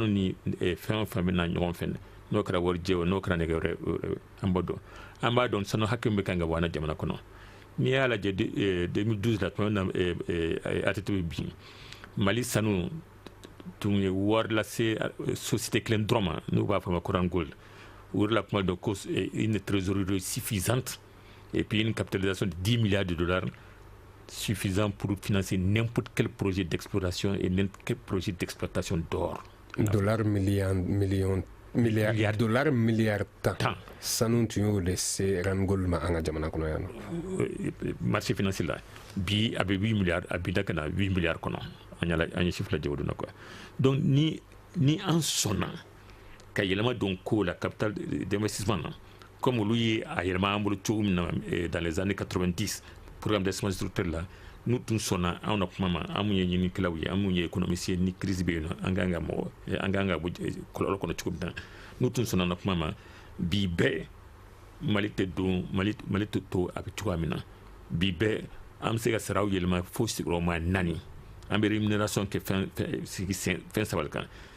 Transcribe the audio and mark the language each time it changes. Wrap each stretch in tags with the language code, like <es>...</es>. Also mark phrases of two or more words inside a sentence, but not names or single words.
<bm>ni fɛn o fɛn bɛ na ɲɔgɔn fɛ n'o kɛra warijɛ o n'o kɛra nɛgɛ wɛrɛ an b'o dɔn an b'a dɔn sanu hakɛ min bɛ kan ka bɔ an ka jamana kɔnɔ n'i y'a lajɛ 2012 la tuma min na ATT bɛ bin Mali sanu tun ye wari lase société kelen dɔrɔn ma n'u b'a fɔ a ma ko Randgold o de la kuma dɔ ko</bm> <fr>une trésorerie suffisante et puis une capitalisation de 10 milliards de dollars suffisant pour financer n'importe quel projet d'exploration et n'importe quel projet d'exploitation d'or.</fr> <bm>Dollars milliard tan sanu tun y'o de se Randgold ma an ka jamana kɔnɔ yan nɔ.</bm> <fr>Marché financier</fr> <bm>la bi a bɛ 8 milliards a bi da ka na 8 milliards kɔnɔ an ye chiffre lajɛ o don na quoi. Donc ni an sɔnna ka yɛlɛma don ko</bm> <fr>la capital d'investissement</fr> <bm>na comme olu ye a yɛlɛma an bolo cogo min na</bm> <fr>dans les années 90 programme d'investissement structurel</fr> <bm>la nous tun sɔnna anw na kuma ma an mun ye ɲininikɛlaw ye an mun ye économistes ye ni crise bɛ yen nɔ an kan ka bɔ kɔlɔlɔ kɔnɔ cogo min na nous tun sɔnna na kuma ma bi bɛɛ Mali tɛ don Mali tɛ to a bɛ cogoya min na bi bɛɛ an bɛ se ka saraw yɛlɛma fo sigiyɔrɔma 4 an bɛ rémunération kɛ fɛn saba kan</bm>